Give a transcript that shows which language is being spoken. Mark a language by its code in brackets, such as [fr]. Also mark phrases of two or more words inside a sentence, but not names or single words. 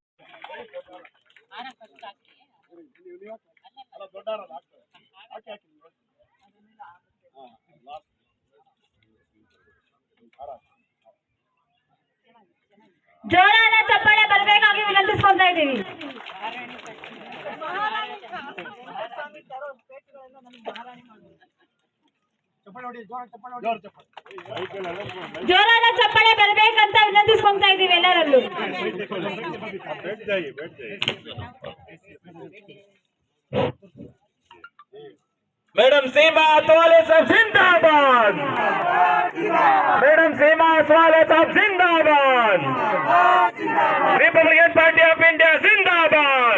[kn] ಜೋರಾದ ಚಪ್ಪಾಳೆ ಬರಬೇಕಾಗಿ ವಿನಂತಿಸ್ಕೊಳ್ತಾ ಇದ್ದೀವಿ. ಚಪ್ಪಾಳೆ ಜೋರಾದ ಚಪ್ಪಾಳೆ ಬರ್ಬೇಕಂತ ವಿನಂತಿಸ್ಕೊಂತಾ ಇದೀವಿ ಎಲ್ಲರಲ್ಲೂ. [hi] मैडम सीमा असवाले साहब जिंदाबाद। मैडम सीमा असवाले साहब जिंदाबाद। रिपब्लिकन पार्टी ऑफ इंडिया जिंदाबाद।